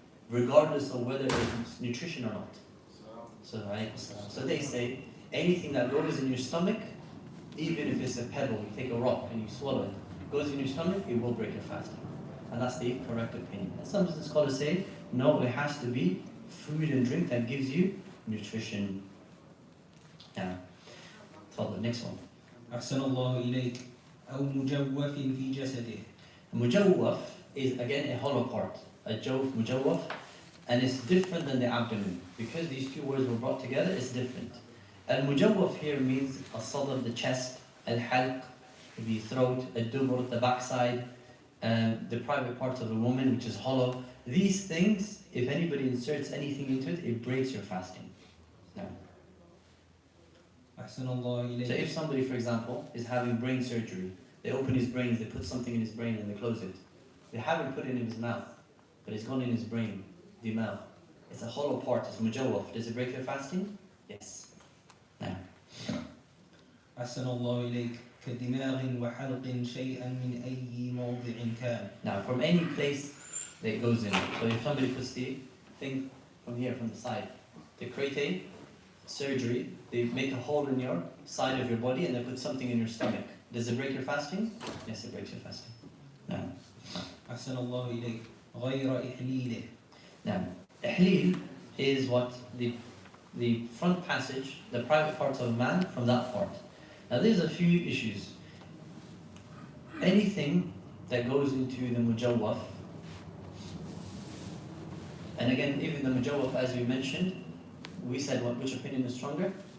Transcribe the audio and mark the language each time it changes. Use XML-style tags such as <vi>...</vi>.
<en>Regardless of whether it's nutrition or not. So they say, anything that goes in your stomach, even if it's a pebble, you take a rock and you swallow it, goes in your stomach, it will break your fasting. And that's the correct opinion. And some scholars say, no, it has to be food and drink that gives you nutrition. Now, follow the next one.</en> <ar>أحسن الله إليك أو مجوف في جسده.</ar> <en>Mujawwaf is again a hollow part. A jawf, mujawwaf, and it's different than the abdomen. Because these two words were brought together, it's different. Al-mujawwaf here means al-sadr, the chest, al-halq, the throat, al-dubur, the backside, the private parts of a woman, which is hollow. These things, if anybody inserts anything into it, it breaks your fasting. Now,</en> <ar>أحسن الله</ar> <en>so</en> <ar>إليك.</ar> <en>if somebody, for example, is having brain surgery, they open his brains, they put something in his brain and they close it. They haven't put it in his mouth, but it's gone in his brain, the mouth. It's a hollow part, it's mujawwaf. Does it break their fasting? Yes. Now,</en> <ar>أحسن الله إليك كدماغ وحلق شيئا من أي موضع كان.</ar> <en>now from any place that it goes in. So if somebody puts the thing from here, from the side, they create a surgery, they make a hole in your side of your body and they put something in your stomach. Does it break your fasting? Yes, it breaks your fasting. Now,</en> <ar>أحسن الله إليك غير إحليله.</ar> <en>now, ihleel is what the front passage, the private parts of a man from that part. Now there's a few issues. Anything that goes into the mujawwaf, and again, even the mujawwaf, as we mentioned, we said which opinion is stronger?</en>